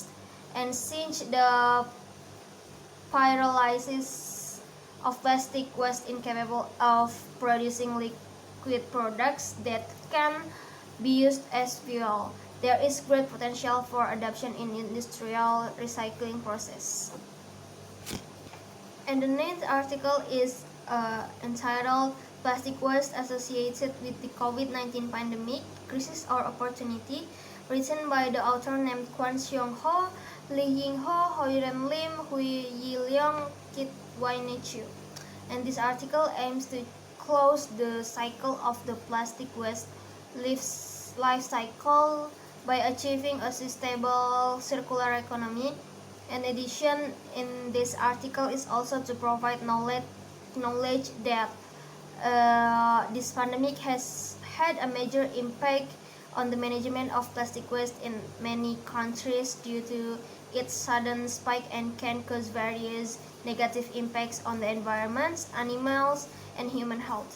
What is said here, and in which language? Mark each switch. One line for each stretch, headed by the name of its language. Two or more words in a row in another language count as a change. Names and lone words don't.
English: And since the pyrolysis of plastic waste incapable of producing liquid products that can be used as fuel, there is great potential for adoption in industrial recycling process. And the next article is entitled Plastic Waste Associated with the COVID-19 Pandemic, Crisis or Opportunity, written by the author named Kwan Seong Ho, Lee Ying Ho, Hoiren Lim, Hui Yi Leong, Kit Wai Chu. And this article aims to close the cycle of the plastic waste life cycle by achieving a sustainable circular economy. In addition, in this article is also to provide knowledge that this pandemic has had a major impact on the management of plastic waste in many countries due to its sudden spike and can cause various negative impacts on the environment, animals, and human health.